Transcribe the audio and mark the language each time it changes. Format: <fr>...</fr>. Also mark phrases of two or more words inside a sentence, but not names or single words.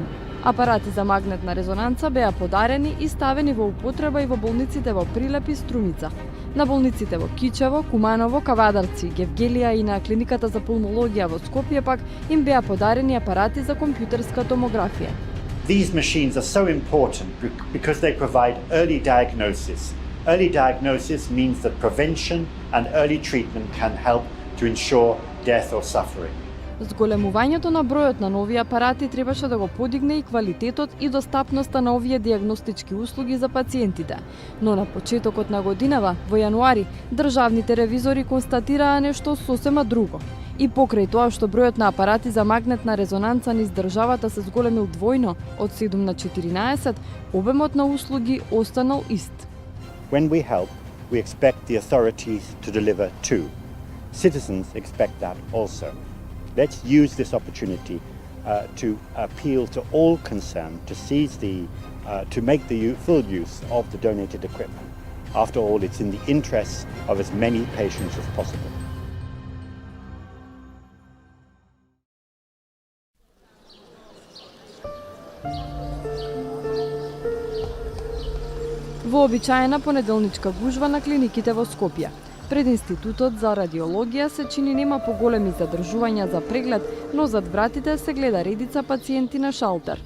<mk>Апарати за магнетна резонанца беа подарени и ставени во употреба и во болниците во Прилеп и Струмица. На болниците во Кичево, Куманово, Кавадарци, Гевгелија и на клиниката за пулмологија во Скопје пак им беа подарени апарати за компјутерска томографија.</mk> <en>These machines are so important because they provide early diagnosis. Early diagnosis means that prevention and early treatment can help to ensure death or suffering.</en> <mk>Зголемувањето на бројот на нови апарати требаше да го подигне и квалитетот и достапноста на овие диагностички услуги за пациентите. Но на почетокот на годинава, во јануари, државните ревизори констатираа нешто сосема друго. И покрај тоа што бројот на апарати за магнетна резонанца низ државата се зголемил двојно, од 7 на 14, обемот на услуги останал ист.</mk> <en>When we help, we expect the authorities to deliver too. Citizens expect that also. Let's use this opportunity to appeal to all concerned to to make the full use of the donated equipment. After all, it's in the interests of as many patients as possible.</en> <mk>Вообичаена понеделничка гужва на клиниките во Скопје. Пред Институтот за радиологија се чини нема поголеми задржувања за преглед, но зад вратите се гледа редица пациенти на шалтер.</mk>